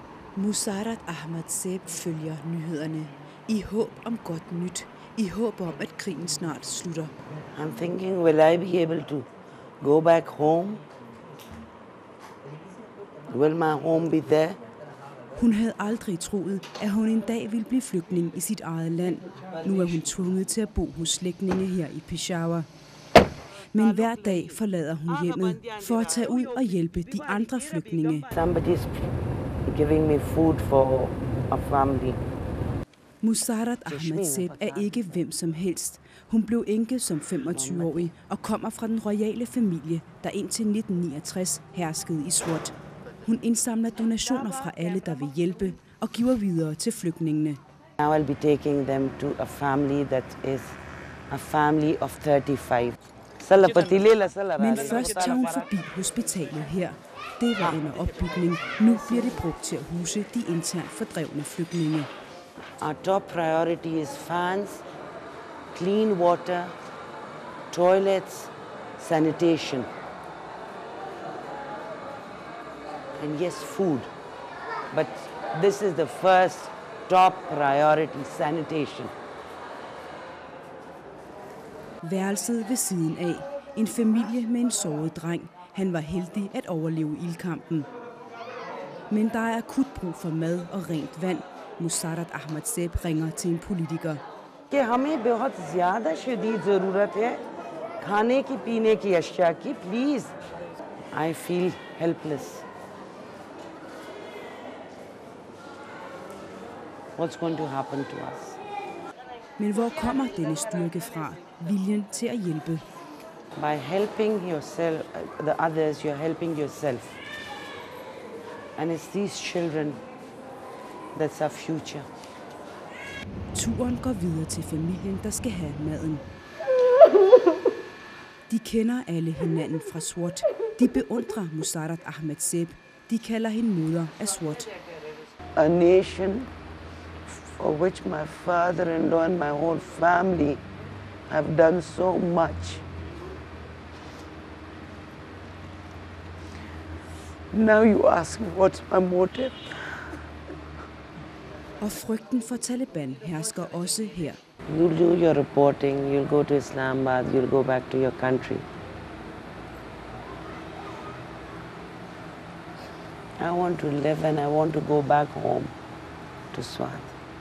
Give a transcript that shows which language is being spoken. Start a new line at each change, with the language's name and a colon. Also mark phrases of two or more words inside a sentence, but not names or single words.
Danish: Musarrat Ahmad Zeeb følger nyhederne i håb om godt nyt, i håb om, at krigen snart slutter.
English: I'm thinking, will I be able to go back home? Will my home be there?
Danish: Hun havde aldrig troet, at hun en dag ville blive flygtning i sit eget land. Nu er hun tvunget til at bo hos slægtninge her i Peshawar. Men hver dag forlader hun hjemmet for at tage ud og hjælpe de andre flygtninge.
English: Somebody's giving me food for a family.
Danish: Musarrat Ahmad Zeeb er ikke hvem som helst. Hun blev enke som 25-årig og kommer fra den royale familie, der indtil 1969 herskede i Swat. Hun indsamler donationer fra alle, der vil hjælpe, og giver videre til flygtningene.
English: Now I'll be taking them to a family that is a family of 35.
Danish: Men først tager hun forbi hospitalet her. Det var under opbygning. Nu bliver det brugt til at huse de internt fordrevne flygtninge.
English: Our top priority is fans, clean water, toilets, sanitation. And yes, food. But this is the first top priority, sanitation.
Danish: Værelset ved siden af. En familie med en såret dreng. Han var heldig at overleve ildkampen. Men der er akut brug for mad og rent vand. Musarrat Ahmad Zeeb ringer til en politiker.
Urdu: ہمیں بہت زیادہ شدید ضرورت ہے کھانے کی پینے کی اشیاء کی پلیز.
English: I feel helpless. What's going to happen to us?
Danish: Men hvor kommer denne styrke fra? Viljen til at hjælpe.
English: By helping yourself, the others, you're helping yourself. And it's these children that's our future.
Danish: Turen går videre til familien, der skal have maden. De kender alle hinanden fra Swat. De beundrer Musarrat Ahmad Zeeb. De kalder hende moder af Swat.
English: A nation for which my father-in-law and my whole family have done so much. Now you ask me what's my motive?
Danish: Og frygten for Taliban hersker også her.
English: You'll do your reporting, you'll go to Islamabad, you'll go back to your country. I want to live and I want to go back home to Swat.